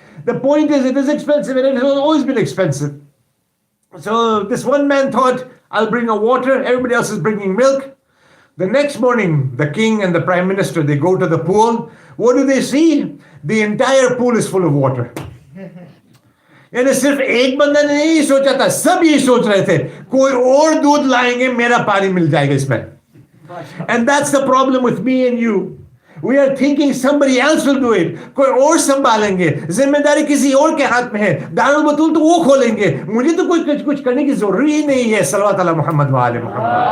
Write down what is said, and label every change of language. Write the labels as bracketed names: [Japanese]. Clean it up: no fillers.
[English] The point is, it is expensive and it has always been expensive. So this one man thought, I'll bring a water, everybody else is bringing milk. The next morning, the king and the prime minister, they go to the pool. What do they see? The entire pool is full of water. [Hindi] यानी सिर्फ एक बंदा ने नहीं सोचा था, सब ये सोच रहे थे, कोई और दूध लाएंगे, मेरा पानी मिल जाएगा इसमें. [English] And that's the problem with me and you. We are thinking somebody else will do it. [Hindi] कोई और संभालेंगे. जिम्मेदारी किसी और के हाथ में है. दारुल बतूल तो वो खोलेंगे. मुझे तो कुछ करने की जरूरत ही नहीं है. [Arabic] सल्लल्लाहु अलैहि मोहम्मद व आले मोहम्मद.